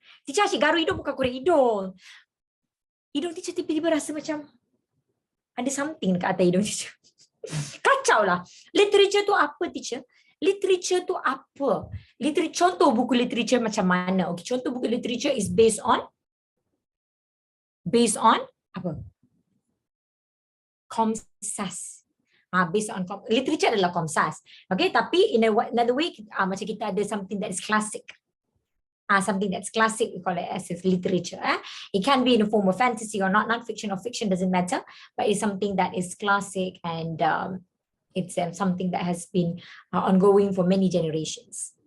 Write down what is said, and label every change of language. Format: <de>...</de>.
<ms>Teacher asyik garu hidung bukan korek hidung. Hidung teacher tiba-tiba rasa macam ada something dekat atas hidung teacher. Kacau lah. Literature tu apa teacher? Literature tu apa? Contoh buku literature macam mana? Okay, contoh buku literature</ms> <en>is based on</en> <ms>apa? Komsas. Based on literature adalah komsas.</ms> <en>Okay,</en> <ms>tapi</ms> <en>in another way</en> <ms>macam kita ada</ms> <en>something that is classic. Something that's classic, we call it as literature. It can be in the form of fantasy or not, non-fiction or fiction, doesn't matter, but it's something that is classic and it's something that has been ongoing for many generations.</en>